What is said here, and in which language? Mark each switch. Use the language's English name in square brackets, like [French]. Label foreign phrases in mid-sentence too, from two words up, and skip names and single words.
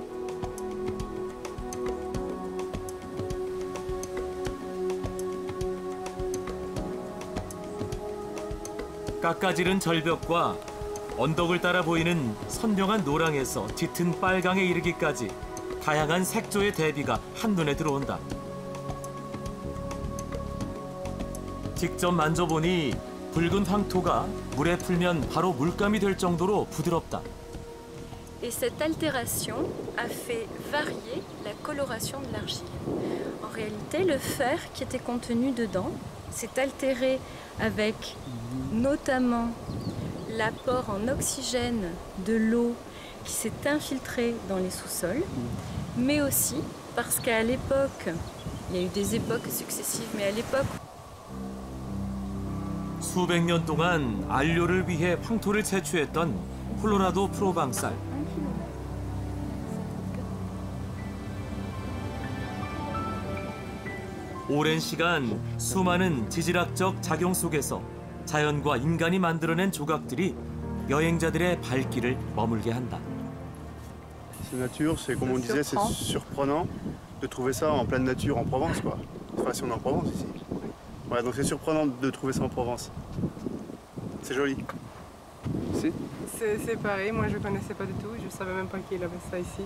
[Korean] 깎아지른 절벽과 언덕을 따라 보이는 선명한 노랑에서 짙은 빨강에 이르기까지 다양한 색조의 대비가 한눈에 들어온다. 직접 만져보니 붉은 황토가 물에 풀면 바로 물감이 될 정도로 부드럽다. [French] Et cette altération a fait varier la coloration de l'argile. En réalité, le fer qui était contenu dedans s'est altéré avec notamment l'apport en oxygène de l'eau qui s'est infiltrée dans les sous-sols, mais aussi parce qu'à l'époque, il y a eu des époques successives, mais à l'époque... [Korean] 수백 년 동안 안료를 위해 황토를 채취했던 콜로라도 프로방살. 오랜 시간 수많은 지질학적 작용 속에서 자연과 인간이 만들어낸 조각들이 여행자들의 발길을 머물게 한다. [French] Cette nature, c'est comme on disait, c'est surprenant de trouver ça en pleine nature en Provence, quoi. Enfin, si on est en Provence ici. Ouais, donc c'est surprenant de trouver ça en Provence. C'est joli. Si? C'est pareil, moi je connaissais pas du tout, je savais même pas qu'il avait ça ici.